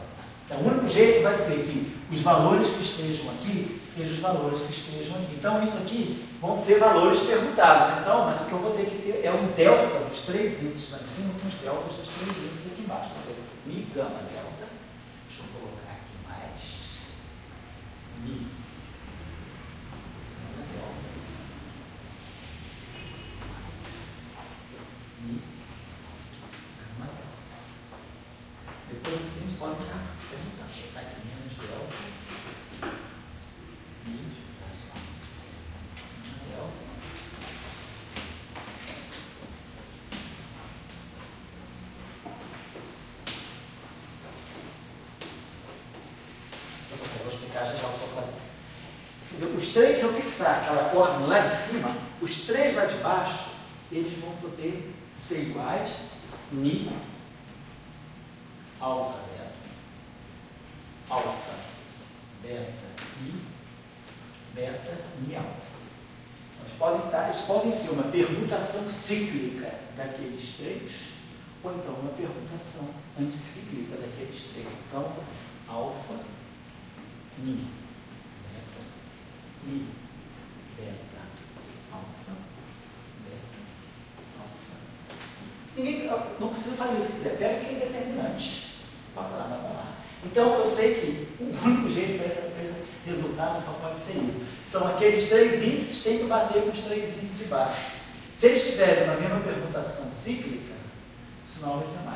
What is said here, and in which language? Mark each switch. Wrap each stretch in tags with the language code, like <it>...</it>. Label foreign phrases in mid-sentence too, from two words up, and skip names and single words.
<pt>Então, o único jeito vai ser que os valores que estejam aqui sejam os valores que estejam aqui. Então, isso aqui vão ser valores perguntados. Então, mas o que eu vou ter que ter é um delta dos 3 índices lá em cima com os deltas dos 3 índices aqui embaixo. Então, mi gama delta. Deixa eu colocar aqui mais. Mi gama delta. Mi gama delta. Depois assim, a gente pode estar perguntando. Deixa eu botar aqui menos delta. Mi, olha só. Delta. Eu vou explicar já o que eu vou fazer. Quer dizer, os três, se eu fixar aquela ordem lá em cima, os três lá de baixo, eles vão poder ser iguais mi, alfa, beta, alfa, beta, mi, beta, mi, alfa. Eles podem ser uma permutação cíclica daqueles três, ou então uma permutação anticíclica daqueles três. Então, alfa, mi, beta, mi, beta, alfa, beta, alfa. Ninguém, não precisa fazer se quiser, pega quem é determinante. Bota lá, bota lá. Então, eu sei que o único jeito para esse resultado só pode ser isso. São aqueles 3 índices, tem que bater com os 3 índices de baixo. Se eles estiverem na mesma permutação cíclica, o sinal vai ser mais.</pt>